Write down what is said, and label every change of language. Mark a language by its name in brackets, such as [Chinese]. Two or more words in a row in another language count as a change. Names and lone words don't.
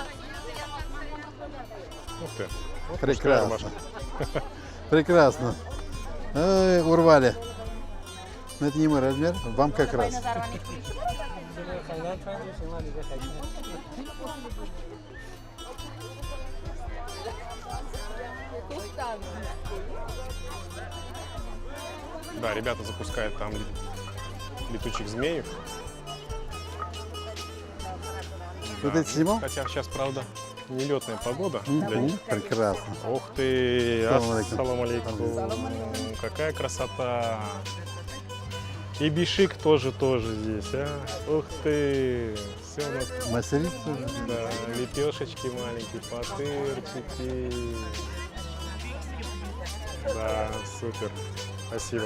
[Russian] Ух ты. Вот Прекрасно. мужская рубашка. Прекрасно. Ой, урвали. Но это не мой размер, вам как раз. Да, ребята запускают там летучих змеев. Вот это снимал? Хотя сейчас, правда, нелетная погода для них. Прекрасно. Ух ты! [Arabic] السلام عليكم. السلام عليكم. [Russian] Какая красота! И бишик тоже здесь, а? Ух ты! Все у нас, Мастерица. да, лепешечки маленькие, патырчики. Да, супер. Спасибо.